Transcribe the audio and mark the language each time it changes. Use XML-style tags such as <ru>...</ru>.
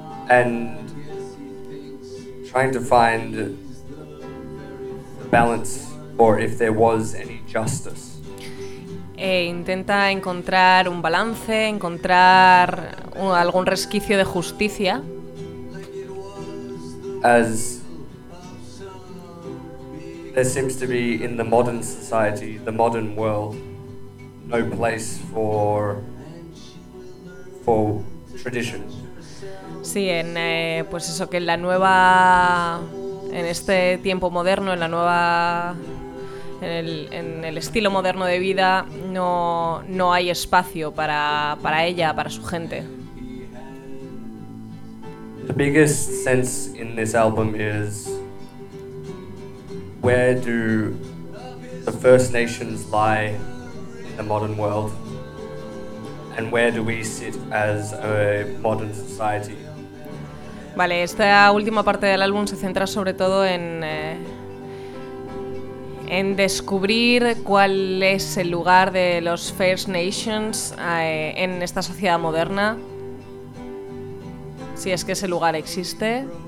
<en>And trying to find the balance, or if there was any justice.</en> <es>E intenta encontrar un balance, encontrar algún resquicio de justicia.</es> <en>As there seems to be in the modern society, the modern world, no place for tradition.</en> <es>Sí, en pues eso, que en la nueva, en este tiempo moderno, en la nueva, en el estilo moderno de vida, no hay espacio para ella, para su gente.</es> <en>The biggest sense in this album is where do the First Nations lie in the modern world, and where do we sit as a modern society?</en> <es>Vale, esta última parte del álbum se centra sobre todo en descubrir cuál es el lugar de los First Nations en esta sociedad moderna, si es que ese lugar existe.</es>